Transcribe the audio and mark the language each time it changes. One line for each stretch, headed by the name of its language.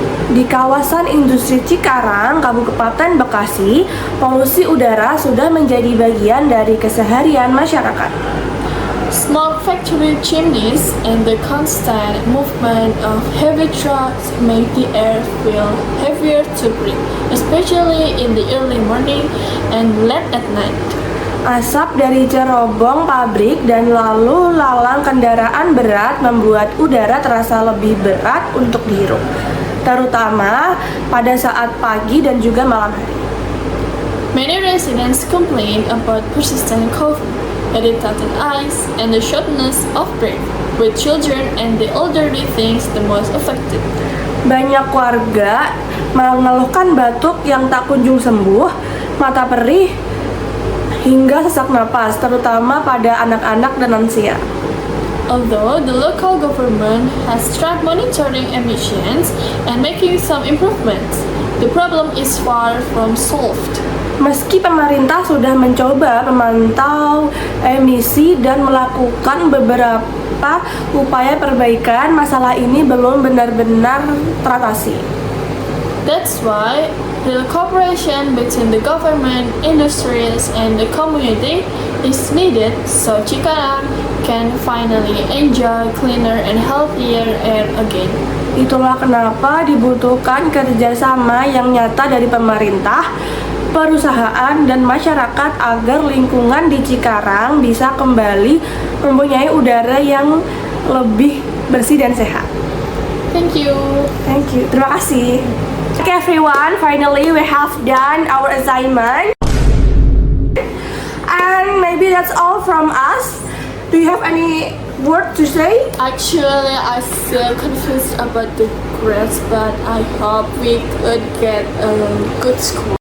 Indonesian: Di kawasan industri Cikarang, Kabupaten Bekasi, polusi udara sudah menjadi bagian dari keseharian masyarakat.
English: Smoke factory chimneys and the constant movement of heavy trucks make the air feel heavier to breathe, especially in the early morning and late at night.
Indonesian: Asap dari cerobong pabrik dan lalu lalang kendaraan berat membuat udara terasa lebih berat untuk dihirup, terutama pada saat pagi dan juga malam hari.
English: Many residents complain about persistent cough, irritated eyes, and the shortness of breath, with children and the elderly things the most affected.
Indonesian: Banyak warga mengeluhkan batuk yang tak kunjung sembuh, mata perih, hingga sesak napas, terutama pada anak-anak dan lansia.
English: Although the local government has tried monitoring emissions and making some improvements, the problem is far from solved.
Indonesian: Meski pemerintah sudah mencoba memantau emisi dan melakukan kenapa upaya perbaikan masalah ini belum benar-benar teratasi.
English: That's why real cooperation between the government, industries, and the community is needed so Cikarang can finally enjoy cleaner and healthier air again.
Indonesian: Itulah kenapa dibutuhkan kerjasama yang nyata dari pemerintah, perusahaan, dan masyarakat agar lingkungan di Cikarang bisa kembali mempunyai udara yang lebih bersih dan sehat.
English: Thank you. Thank you.
Indonesian: Terima kasih.
English: Okay everyone, finally we have done our assignment. And maybe that's all from us. Do you have any word to say? Actually, I feel confused about the grades, but I hope we could get a good score.